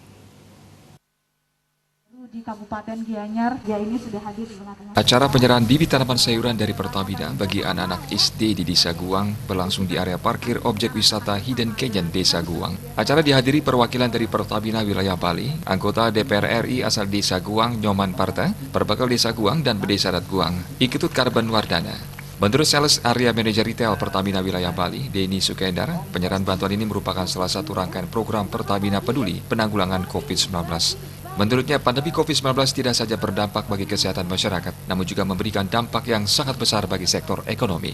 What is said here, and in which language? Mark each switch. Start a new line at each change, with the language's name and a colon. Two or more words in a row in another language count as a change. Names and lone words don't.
Indonesian: Di Kabupaten Gianyar, ini sudah hadir di tengah-tengah. Acara penyerahan bibit tanaman sayuran dari Pertamina bagi anak-anak SD di Desa Guang berlangsung di area parkir objek wisata Hidden Canyon Desa Guang. Acara dihadiri perwakilan dari Pertamina Wilayah Bali, anggota DPR RI asal Desa Guang Nyoman Parta, Perbekal Desa Guang dan Pedesa Dat Guang, Iketut Karban Wardana. Menurut Sales Area Manager Retail Pertamina Wilayah Bali, Denny Sukendar, penyerahan bantuan ini merupakan salah satu rangkaian program Pertamina Peduli penanggulangan COVID-19. Menurutnya, pandemi COVID-19 tidak saja berdampak bagi kesehatan masyarakat, namun juga memberikan dampak yang sangat besar bagi sektor ekonomi.